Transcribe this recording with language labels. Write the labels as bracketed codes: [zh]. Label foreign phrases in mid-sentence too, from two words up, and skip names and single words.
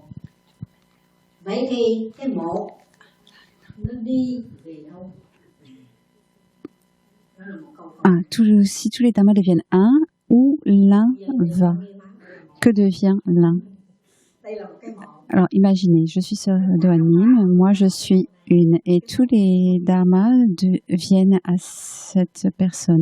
[vi] Vậy thì cái một nó đi về đâu? [fr] Si tous les dharmas deviennent un, où l'un va? Que devient l'un? Alors imaginez, je suis sœur de Hannim, moi je suis une, et tous les dharmas viennent à cette personne.